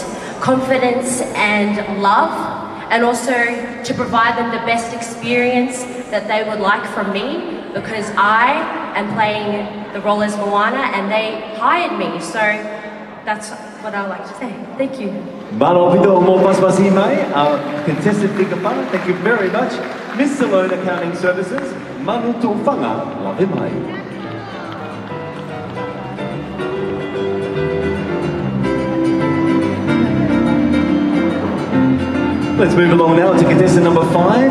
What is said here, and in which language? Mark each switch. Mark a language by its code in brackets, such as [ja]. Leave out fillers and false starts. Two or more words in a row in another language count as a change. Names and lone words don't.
[en] Confidence and love, and also to provide them the best experience that they would like from me, because I am playing the role as Moana and they hired me. So that's what I would like to say. Thank you. [to] Malo pito mo pasipasi mai, [en] our contestant Tika, thank you very much. Miss Salone Accounting Services, [to] Manutu Fanga lave mai. [en] Let's move along now to contestant number 5.